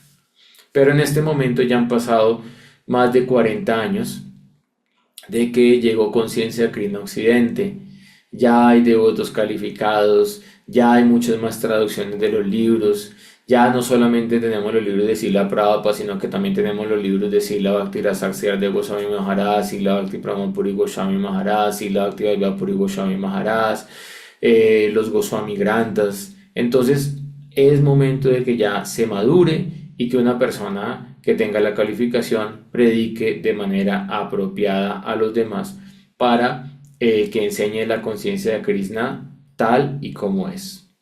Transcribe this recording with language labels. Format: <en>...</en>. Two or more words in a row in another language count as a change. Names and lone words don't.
<es>Pero en este momento ya han pasado más de 40 años de que llegó conciencia de Krishna a Occidente. Ya hay devotos calificados, ya hay muchas más traducciones de los libros, ya no solamente tenemos los libros de Srila Prabhupada, sino que también tenemos los libros de Srila Bhaktirasa de Goswami Maharaj, Srila Bhakti Pramod Puri Goswami Maharaj, Srila Bhakti Vaibhav Puri Goswami Maharaj, los Goswami Granthas. Entonces es momento de que ya se madure y que una persona que tenga la calificación predique de manera apropiada a los demás para que enseñe la conciencia de Krishna tal y como es.</es>